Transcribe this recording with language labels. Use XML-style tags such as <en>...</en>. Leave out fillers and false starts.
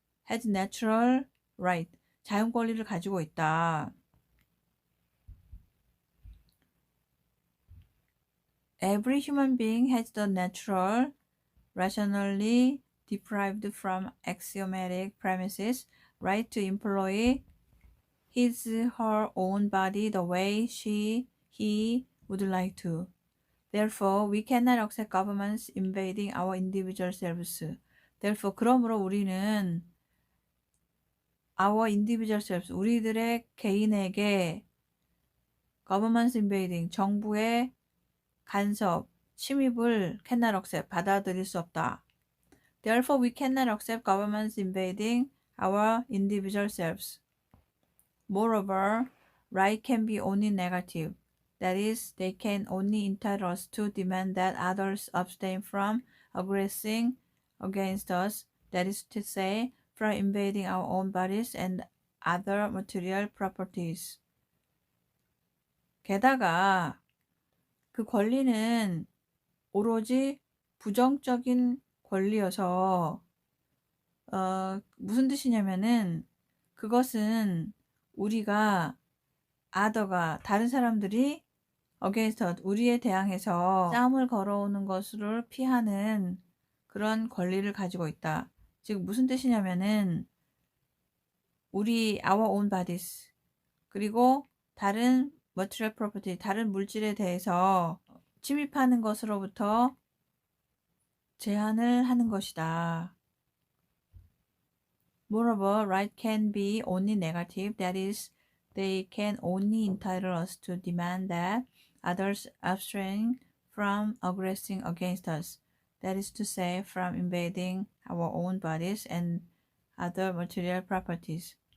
<en>has natural right,</en> <ko>자연 권리를 가지고 있다.</ko> <en>Every human being has the natural, rationally deprived from axiomatic premises right to employ his her own body the way he would like to. Therefore, we cannot accept governments invading our individual selves. Therefore,</en> <ko>그러므로 우리는</ko> <en>our individual selves,</en> <ko>우리들의 개인에게</ko> <en>governments invading,</en> <ko>정부의 간섭, 침입을</ko> <en>cannot accept,</en> <ko>받아들일 수 없다.</ko> <en>Therefore, we cannot accept governments invading our individual selves. Moreover, right can be only negative. That is, they can only entitle us to demand that others abstain from aggressing against us, that is to say, from invading our own bodies and other material properties.</en> <ko>게다가 그 권리는 오로지 부정적인 권리여서 무슨 뜻이냐면은 그것은 우리가 other가 다른 사람들이</ko> <en>against us,</en> <ko>우리에 대항해서 싸움을 걸어오는 것을 피하는 그런 권리를 가지고 있다. 즉 무슨 뜻이냐면은 우리</ko> <en>our own bodies</en> <ko>그리고 다른</ko> <en>material property,</en> <ko>다른 물질에 대해서 침입하는 것으로부터 제한을 하는 것이다.</ko> <en>Moreover, right can be only negative. That is, they can only entitle us to demand that others abstain from aggressing against us. That is to say, from invading our own bodies and other material properties.</en>